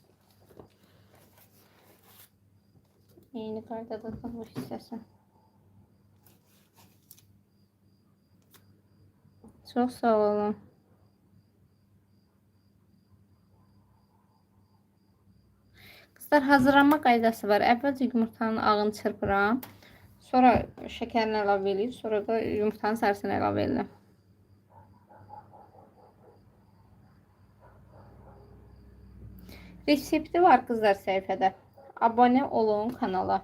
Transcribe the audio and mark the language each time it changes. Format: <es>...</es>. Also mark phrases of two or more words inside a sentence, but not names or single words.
<tr>Yeni kaydadık bu hissesi. Çok sağ olun.</tr> <az>Kızlar, hazırlanma qaydası var. Əvvəlcə yumurtanın ağını çırpıram. Sonra şəkərini əlavə edib, sonra da yumurtanın sarısını əlavə edirəm. Resepti var kızlar səhifədə.</az> <tr>Abone olun kanala.</tr>